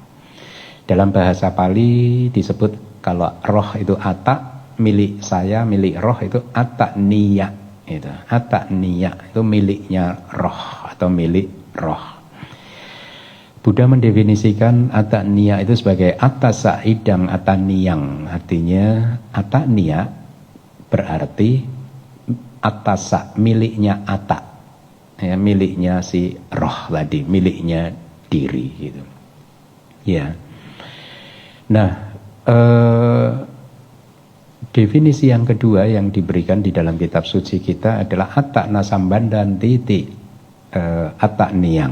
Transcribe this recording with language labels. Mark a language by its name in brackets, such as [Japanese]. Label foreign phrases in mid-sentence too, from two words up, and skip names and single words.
[Indonesian] Dalam bahasa Pali disebut kalau roh itu atta, milik saya, milik roh itu [Pali] atta niya. [Indonesian] Itu [Pali] atta niya, [Indonesian] itu miliknya roh atau milik roh. Buddha mendefinisikan ataniya itu sebagai [Pali] atasa idang ataniyang. [Indonesian] Artinya ataniya berarti atasa, miliknya ata, ya, miliknya si roh tadi, miliknya diri gitu. Ya. Nah, definisi yang kedua yang diberikan di dalam kitab suci kita adalah [Pali] atta nasambandan titi ataniyang.